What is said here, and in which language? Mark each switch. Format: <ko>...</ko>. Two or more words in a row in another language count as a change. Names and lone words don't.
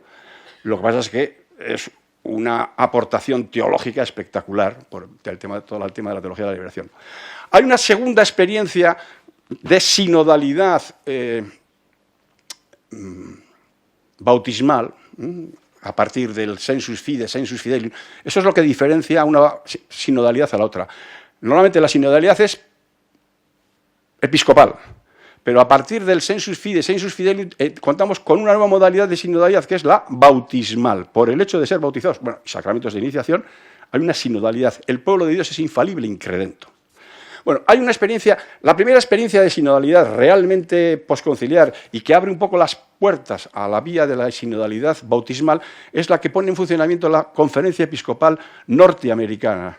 <es>Lo que pasa es que es una aportación teológica espectacular por todo el tema de la teología de la liberación. Hay una segunda experiencia de sinodalidad bautismal, a partir del</es> <la>sensus fide, sensus fidelium.</la> <es>Eso es lo que diferencia una sinodalidad a la otra. Normalmente la sinodalidad es episcopal, pero a partir del</es> <la>sensus fide, sensus fidelium,</la> <es>contamos con una nueva modalidad de sinodalidad, que es la bautismal. Por el hecho de ser bautizados, bueno, sacramentos de iniciación, hay una sinodalidad. El pueblo de Dios es infalible, incredento. Bueno, hay una experiencia, la primera experiencia de sinodalidad realmente posconciliar y que abre un poco las puertas a la vía de la sinodalidad bautismal es la que pone en funcionamiento la Conferencia Episcopal Norteamericana.</es>